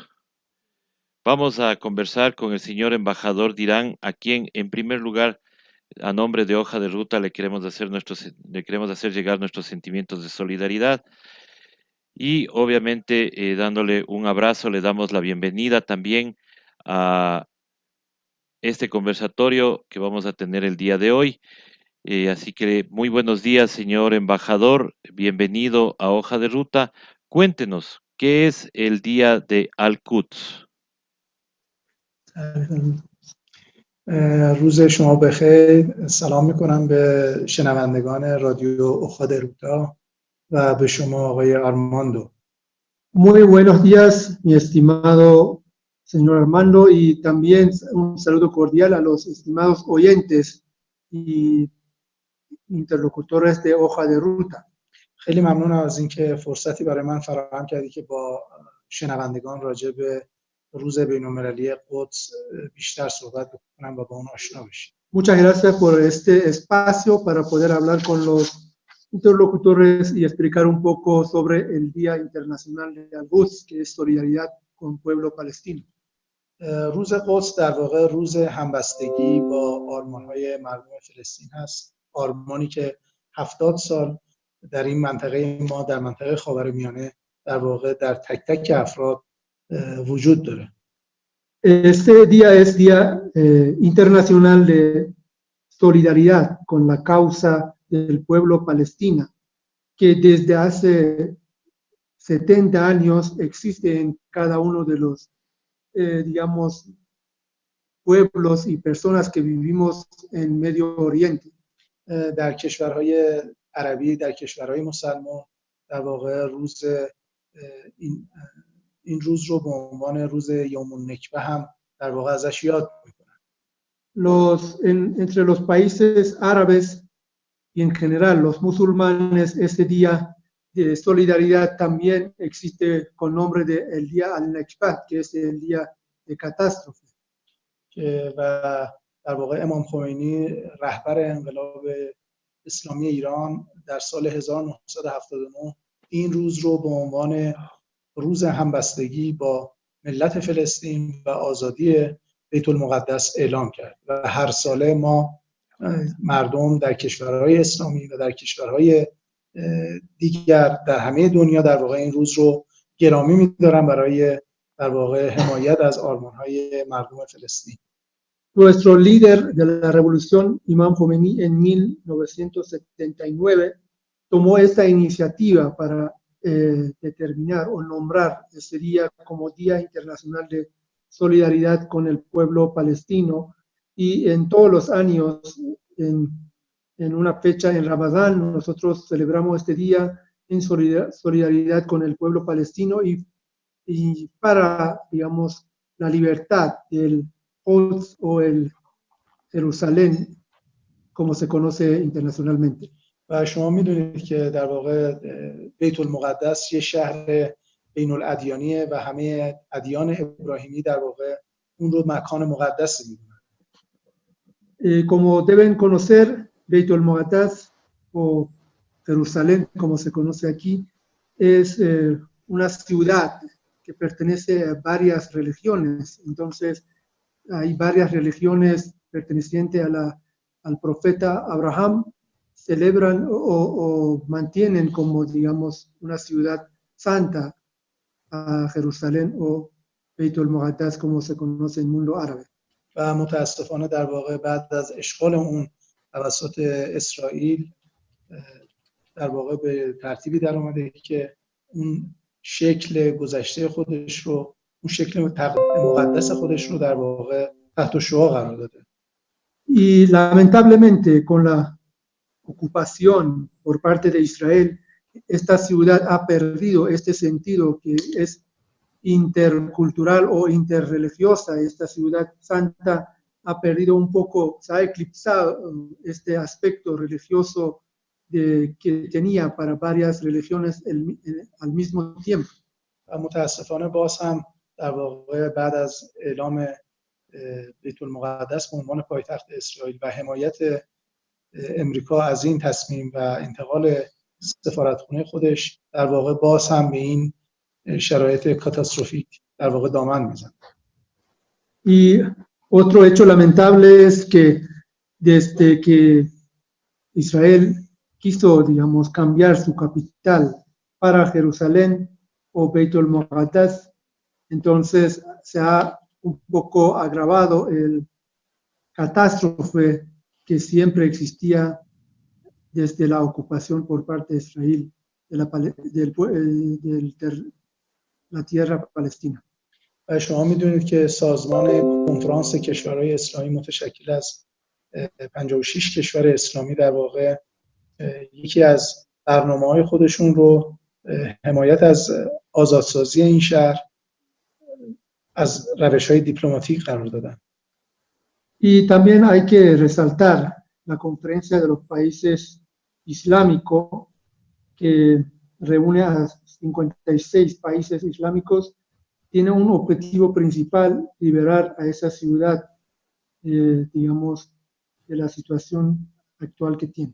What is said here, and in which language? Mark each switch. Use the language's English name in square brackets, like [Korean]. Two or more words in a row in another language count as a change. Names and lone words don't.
[Spanish] Vamos a conversar con el señor embajador de Irán, a quien, en primer lugar, a nombre de Hoja de Ruta, le queremos hacer llegar nuestros sentimientos de solidaridad y, obviamente, dándole un abrazo, le damos la bienvenida también a este conversatorio que vamos a tener el día de hoy. Así que muy buenos días, señor embajador, bienvenido a Hoja de Ruta. Cuéntenos, ¿qué es el Día de Al-Quds? [Persian] روز شما بخیر. سلام میکنم به شنوندگان رادیو اخاد روتا و به شما آقای آرماندو. [Spanish] Muy buenos días, mi estimado señor Armando, y también un saludo cordial a los estimados oyentes y interlocutores de Hoja de Ruta. [Persian] خیلی ممنونم از اینکه فرصتی برای من فراهم کردی که با شنوندگان راجع به روز بین‌المللی قدس بیشتر صحبت بکنم و با اون آشنا بشیم. [Spanish] Muchas gracias por este espacio para poder hablar con los interlocutores y explicar un poco sobre el Día Internacional de Al-Quds, que es solidaridad con el pueblo palestino. [Persian] روز قدس در واقع روز همبستگی با آرمان‌های مردم فلسطین هست. آرمانی که 70 سال در این منطقه ما، در منطقه خاورمیانه، در واقع در تک تک افراد وجود داره. [Spanish] Este día es Día Internacional de Solidaridad con la causa del pueblo palestino, que desde hace 70 años existe en cada uno de los, digamos, pueblos y personas que vivimos en Medio Oriente. [Persian] در کشورهای عربی، در کشورهای مسلمان، در واقع این روز رو به عنوان روز یوم النکبه هم در واقع ازش یاد میکنن. [Spanish] Entre los países árabes y en general los musulmanes, este día de solidaridad también existe con nombre de el día al-Nakba, que es el día de catástrofe. [Persian] و در واقع امام خمینی رهبر انقلاب اسلامی ایران در سال 1979 این روز رو به عنوان روز همبستگی با ملت فلسطین و آزادی بیت المقدس اعلام کرد و هر ساله ما مردم در کشورهای اسلامی و در کشورهای دیگر در همه دنیا در واقع این روز رو گرامی می‌دارن برای در واقع حمایت از آرمان‌های مردم فلسطین. [Spanish] Nuestro líder de la revolución, Imam Khomeini, en 1979 tomó esta iniciativa para determinar o nombrar este día como Día Internacional de Solidaridad con el pueblo palestino, y en todos los años, en una fecha en Ramadán, nosotros celebramos este día en solidaridad con el pueblo palestino y para, digamos, la libertad del Quds o el Jerusalén, como se conoce internacionalmente. [Persian] و شما میدونید که در واقع بیت المقدس یه شهر بین الادیانیه و همه ادیان ابراهیمی در واقع اون رو مکان مقدس میدونن. [Spanish] Como deben conocer, Beit el-Muqaddas o Jerusalén, como se conoce aquí, es una ciudad que pertenece a varias religiones. Entonces, hay varias religiones pertenecientes al profeta Abraham, celebran o mantienen como, digamos, una ciudad santa a Jerusalén o Beit el-Muqaddas, como se conoce en el mundo árabe. [Persian] و متاسفانه در واقع بعد از اشغال اون توسط اسرائیل در واقع به ترتیبی در اومده که اون شکل گذشته خودش رو اون شکل مقدس خودش رو در واقع تحت شعاع قرار داده. [Spanish] Y lamentablemente con la ocupación por parte de Israel, esta ciudad ha perdido este sentido que es intercultural o interreligiosa. Esta ciudad santa ha perdido un poco, se ha eclipsado este aspecto religioso que tenía para varias religiones al mismo tiempo. [Persian] متاسفانه باز هم در واقع بعد از اعلام بیت المقدس به عنوان پایتخت اسرائیل و حمایت امریکا از این تصمیم و انتقال سفارتخونه خودش، در واقع باز هم به این شرایط کاتاستروفیک در واقع دامن میزنه. [Spanish] Y otro hecho lamentable es que desde que Israel quiso, digamos, cambiar su capital para Jerusalén o Beit el-Muqaddas, entonces se ha un poco agravado el catástrofe que siempre existía desde la ocupación por parte de Israel de la tierra palestina. [Persian] و شما میدونید که سازمان کنفرانس کشورهای اسلامی متشکل از 56 کشور اسلامی در واقع یکی از برنامه‌های خودشون رو حمایت از آزادسازی این شهر از روش‌های دیپلماتیک قرار دادن. [Spanish] Y también hay que resaltar la conferencia de los países islámicos que reúne a 56 países islámicos, tiene un objetivo principal, liberar a esa ciudad, digamos, de la situación actual que tiene.